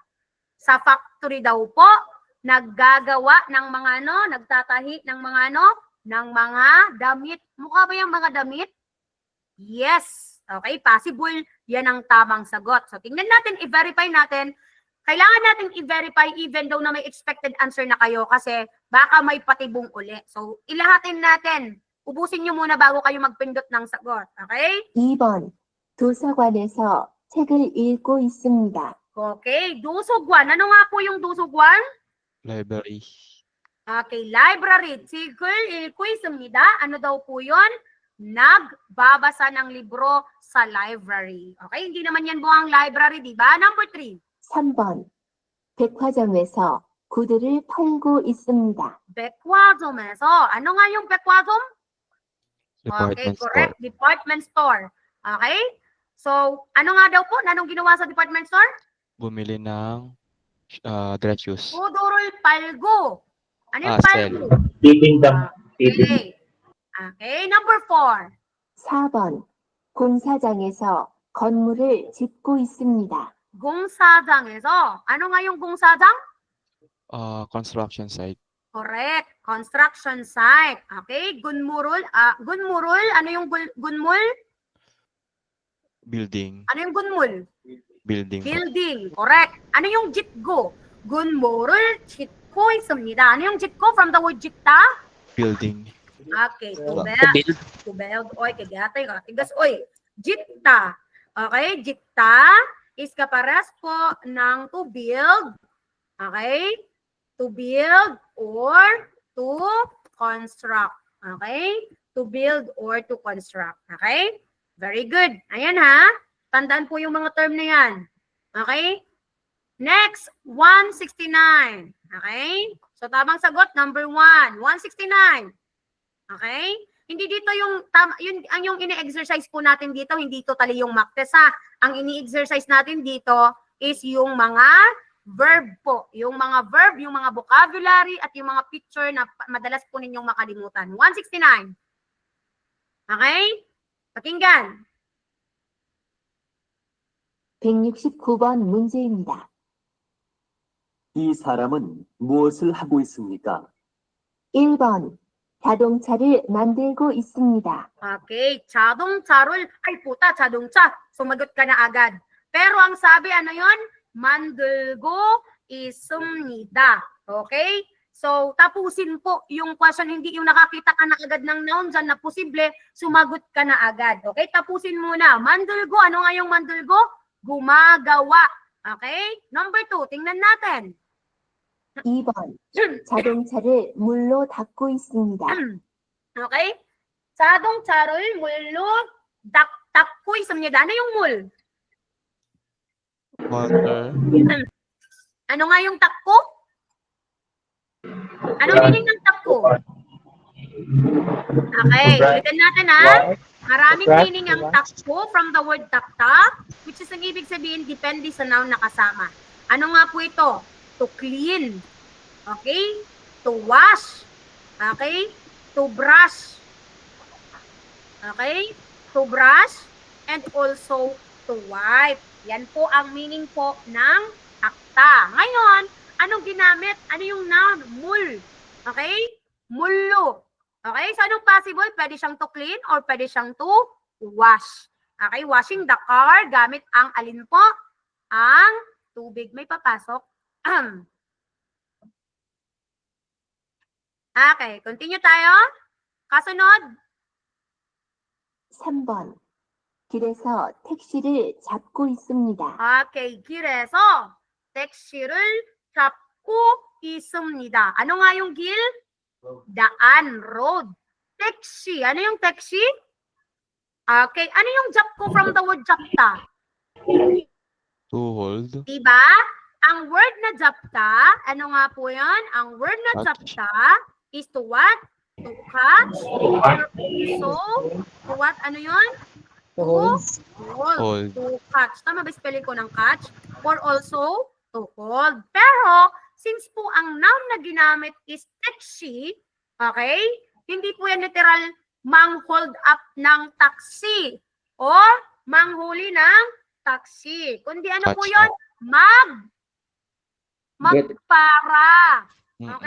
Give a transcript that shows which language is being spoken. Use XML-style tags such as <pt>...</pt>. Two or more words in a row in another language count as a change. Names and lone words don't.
<tl>Sa factory daw po, naggagawa ng mga nagtatahi ng mga ng mga damit. Mukha ba yung mga damit? Yes. Okay, possible. Yan ang tamang sagot. So, tingnan natin, i-verify natin. Kailangan natin i-verify</tl> <en>even though</en> <tl>na may expected answer na kayo kasi baka may patibong uli. So, ilahatin natin. Ubusin nyo muna bago kayo magpindot ng sagot. Okay?</tl> <ko>2번. 도서관에서 책을 읽고 있습니다.</ko> <tl>Okay, dusugwan. Ano nga po yung dusugwan?</tl> <en>Library. Okay, library.</en> <ko>책을 읽고 있습니다.</ko> <tl>Ano daw po yun? Nagbabasa ng libro sa library. Okay, hindi naman yan buong library, di ba?</tl> <en>Number 3.</en> <ko>3번. 백화점에서 구두를 팔고 있습니다. 백화점에서.</ko> <tl>Ano nga yung 백화점? Okay,</tl> <en>Department store. correct. Department store. Okay? So,</en> <tl>ano nga daw po? Anong ginawa sa department store? Bumili ng dry shoes.</tl> <ko>구두를 팔고.</ko> <tl>Ano yung</tl> <en>Sell.</en> <tl>palgo? Titinda.</tl> <en>Okay. Okay, number 4.</en> <ko>4번. 공사장에서 건물을 짓고 있습니다. 공사장에서.</ko> <tl>Ano nga yung 공사장?</tl> <en>Construction site. Correct. Construction site. Okay, gunmurul.</en> <tl>Gunmurul. Ano yung gunmul?</tl> <en>Building.</en> <tl>Ano yung gunmul?</tl> <en>Building. Building. Correct.</en> <tl>Ano yung jitgo?</tl> <ko>건물을 짓고 있습니다.</ko> <tl>Ano yung 짓고</tl> <en>from the word</en> <tl>jikta?</tl> <en>Building. Okay, to To build. build. To build.</en> <tl>Oy, kagatay ka. Tigas, oy. Jikta. Okay, jikta is kapares po ng</tl> <en>to build. Okay? To build or to construct. Okay? To build or to construct. Okay? Very good.</en> <tl>Ayan ha. Tandaan po yung mga term na yan.</tl> <en>Okay? Next, 169. Okay?</en> <tl>So, tamang sagot, number 1. 169. Okay? Hindi dito yung, ang yung ini-exercise po natin dito, hindi totally yung mock test ha. Ang ini-exercise natin dito is yung mga verb po. Yung mga verb, yung mga vocabulary, at yung mga picture na madalas po ninyong makalimutan. 169. Okay? Pakinggan.</tl> <ko>169번 문제입니다. 이 사람은 무엇을 하고 있습니까? 1번. 자동차를 만들고 있습니다. Okay, 자동차를,</ko> <tl>ay puta, 자동차. Sumagot ka na agad. Pero ang sabi, ano yon?</tl> <ko>만들고 있습니다.</ko> <tl>Okay? So, tapusin po yung question, hindi yung nakakita ka na agad ng noun dyan na posible, sumagot ka na agad. Okay? Tapusin muna. 만들고, ano nga yung 만들고? Gumagawa. Okay? Number 2, tingnan natin.</tl> <ko>2번. 자동차를 물로 닦고 있습니다.</ko> <tl>Okay?</tl> <ko>자동차를 물로 닦고 있습니다.</ko> <tl>Ano yung mul?</tl> <en>Water.</en> <tl>Ano nga yung takko? Anong meaning ng takko? Okay, ulitin natin ha. Maraming meaning ang takko</tl> <en>from the word</en> <tl>takta,</tl> <en>which is</en> <tl>ang ibig sabihin, depende sa noun na kasama. Ano nga po ito?</tl> <en>To clean. Okay? To wash. Okay? To brush. Okay? To brush and also to wipe.</en> <tl>Yan po ang meaning po ng takta. Ngayon, anong ginamit? Ano yung noun? Mul. Okay? Mullo. Okay? So, anong possible? Pwede siyang</tl> <en>to clean</en> <tl>or pwede siyang</tl> <en>to wash.</en> <tl>Okay?</tl> <en>Washing the car</en> <tl>gamit ang alin po? Ang tubig. May papasok. Okay. Continue tayo. Kasunod.</tl> <ko>3번. 길에서 택시를 잡고 있습니다.</ko> <tl>Okay.</tl> <ko>길에서 택시를 잡고 있습니다.</ko> <tl>Ano nga yung gil? Daan, road. Taxi. Ano yung taxi? Okay. Ano yung 잡고</tl> <en>from the word</en> <tl>잡다?</tl> <en>To hold.</en> <tl>Diba? Ang word na 잡다, ano nga po yan? Ang word na</tl> <en>Catch. 잡다 is to what? To catch. Or also, to what?</en> <tl>Ano yun?</tl> <en>To hold. Hold. To catch.</en> <tl>Tama ba spelling ko ng catch?</tl> <en>Or also, to hold.</en> <tl>Pero, since po ang noun na ginamit is taxi, okay? Hindi po yan literal mang-</tl> <en>hold up</en> <tl>ng taxi o manghuli ng taxi. Kundi ano po</tl> <en>Catch</en> <tl>yun? Magpara. Okay?</tl>